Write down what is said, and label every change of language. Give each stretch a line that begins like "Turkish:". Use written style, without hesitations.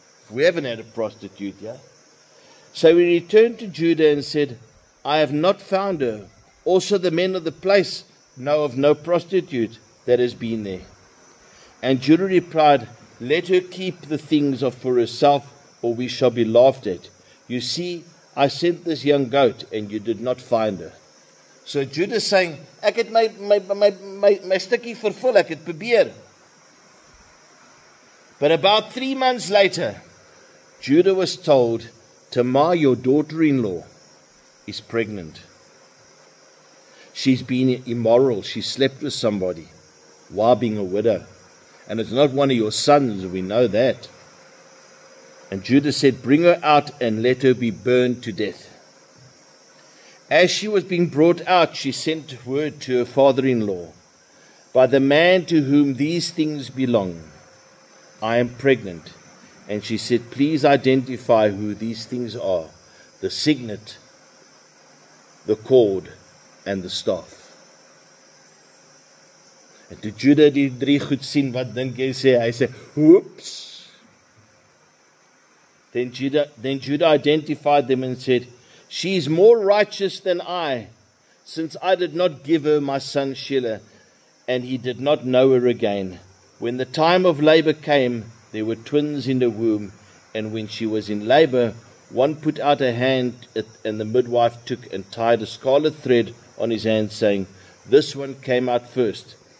English: We haven't had a prostitute here. So he returned to Judah and said, I have not found her. Also the men of the place know of no prostitute that has been there. And Judah replied, let her keep the things for herself, or we shall be laughed at. You see, I sent this young goat, and you did not find her. So Judah is saying,
Afrikaans: ek het my stukkie vervul, ek het probeer.
English: But about 3 months later, Judah was told, Tamar, your daughter-in-law, is pregnant. She's been immoral. She slept with somebody while being a widow. And it's not one of your sons, we know that. And Judah said, bring her out and let her be burned to death. As she was being brought out, she sent word to her father-in-law, by the man to whom these things belong, I am pregnant. And she said, please identify who these things are, the signet, the cord, and the staff.
Afrikaans: En toe Judah die 3 goed sien, wat dink jy sê? Hy sê,
English: whoops. Then Judah identified them and said, she is more righteous than I, since I did not give her my son Shelah, and he did not know her again. When the time of labor came, there were twins in the womb, and when she was in labor, one put out her hand, and the midwife took and tied a scarlet thread on his hand, saying, this one came out first.